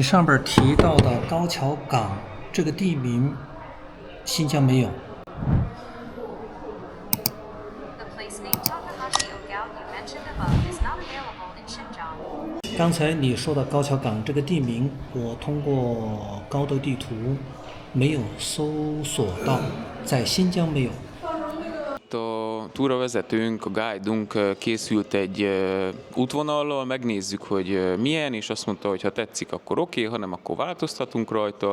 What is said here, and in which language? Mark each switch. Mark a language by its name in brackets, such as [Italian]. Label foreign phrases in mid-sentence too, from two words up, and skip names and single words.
[Chinese] 上边提到的高桥港这个地名，新疆没有。 [English] The place named Takahashi Ogao you mentioned above is not available in Xinjiang. [Chinese] 刚才你说的高桥港这个地名，我通过高德地图没有搜索到，在新疆没有。 [Hungarian] A túravezetőnk, a guide-unk készült egy útvonallal, megnézzük, hogy milyen, és azt mondta, hogy ha tetszik, akkor oké, ha nem, akkor változtatunk rajta.